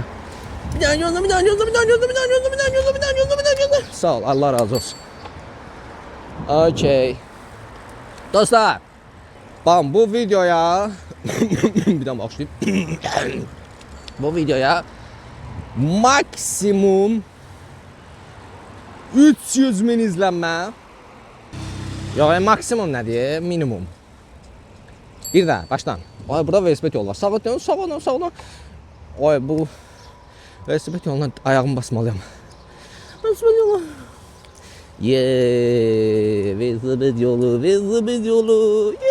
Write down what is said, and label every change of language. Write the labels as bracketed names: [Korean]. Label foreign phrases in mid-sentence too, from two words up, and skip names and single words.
[Turkish] Bir daha yolla. Sağ ol, Allah razı olsun. Okey. Dostlar, bakın bu videoya bir daha başlayayım. Bu videoya maksimum 300 bin izlenme. Yok, maksimum ne diye? Minimum. Bir daha baştan. Ay, burada velosiped yolu var. Sağa dön. Ay, bu velosiped yoluna ayağımı basmalıyım. Velosiped yolu. Velosiped yolu.